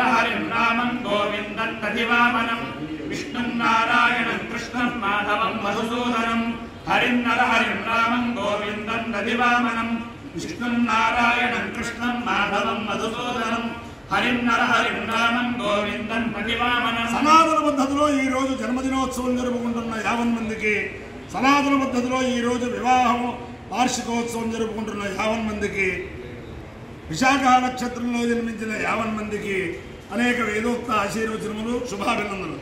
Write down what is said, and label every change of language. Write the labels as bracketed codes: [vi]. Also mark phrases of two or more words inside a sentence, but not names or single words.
[sa] हरिं रामं गोविन्दं दधिवामनं विष्णु नारायणं कृष्णं माधवं मधुसूदनं हरिं नर हरिं रामं गोविन्दं दधिवामनं विष्णु नारायणं कृष्णं माधवं मधुसूदनं हरिन्नर हरिं रामं गोविंदं प्रतिवामनं [te] సనాతన పద్ధతిలో ఈ రోజు జన్మదినోత్సవం జరుపుకుంటున్న 50 మందికి సనాతన పద్ధతిలో ఈ రోజు వివాహం వార్షికోత్సవం జరుపుకుంటున్న 50 మందికి విశాఖ నక్షత్రంలో జన్మించిన 50 మందికి అనేక వేదోక్త ఆశీర్వచనములు శుభాభినందనలు.